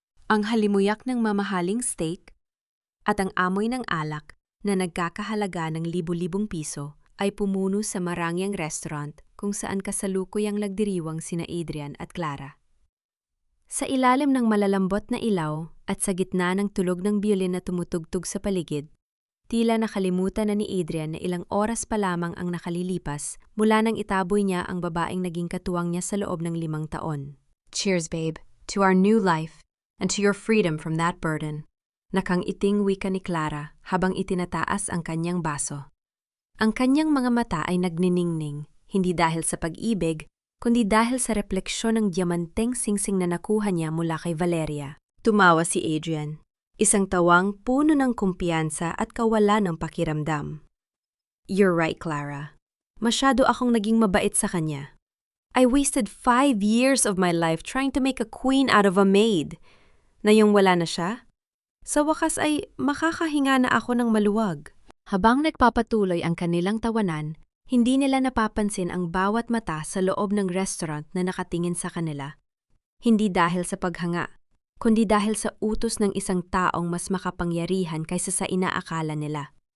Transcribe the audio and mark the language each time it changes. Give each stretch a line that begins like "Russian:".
Filipino: Ang halimuyak ng mamahaling steak at ang amoy ng alak na nagkakahalaga ng libu-libong piso ay pumuno sa marangyang restaurant kung saan kasalukuyang nagdiriwang sina Adrian at Clara. Sa ilalim ng malalambot na ilaw at sa gitna ng tulog ng biolin na tumutugtog sa paligid, tila nakalimutan na ni Adrian na ilang oras pa lamang ang nakalilipas mula nang itaboy niya ang babaeng naging katuwang niya sa loob ng 5 taon.
English: Cheers, babe, to our new life and to your freedom from that burden.
Filipino: Nakang-iting wika ni Clara habang itinataas ang kanyang baso. Ang kanyang mga mata ay nagniningning, hindi dahil sa pag-ibig, kundi dahil sa refleksyon ng diamanteng singsing na nakuha niya mula kay Valeria. Tumawa si Adrian, isang tawang puno ng kumpiyansa at kawalan ng pakiramdam.
English: You're right,
Filipino: Clara. Masyado akong naging mabait sa kanya.
English: I wasted 5 years of my life trying to make a queen out of a maid.
Filipino: Na yung wala na siya, sa wakas ay makakahinga na ako ng maluwag. Habang nagpapatuloy ang kanilang tawanan, hindi nila napapansin ang bawat mata sa loob ng restaurant na nakatingin sa kanila. Hindi dahil sa paghanga, kundi dahil sa utos ng isang taong mas makapangyarihan kaysa sa inaakala nila.